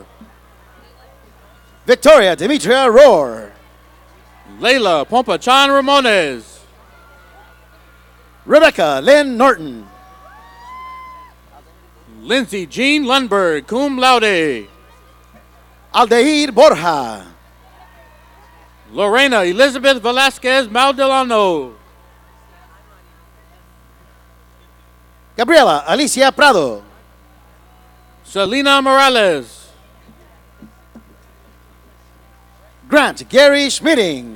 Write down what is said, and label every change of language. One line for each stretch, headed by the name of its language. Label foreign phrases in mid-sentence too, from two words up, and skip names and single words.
English: Victoria Demetria Rohr. Layla Pompachan Ramones. Rebecca Lynn Norton. Lindsay Jean Lundberg,
Latin: cum laude.
English: Aldeir Borja. Lorena Elizabeth Velasquez Maldilano. Gabriela Alicia Prado. Selena Morales. Grant Gary Schmitting.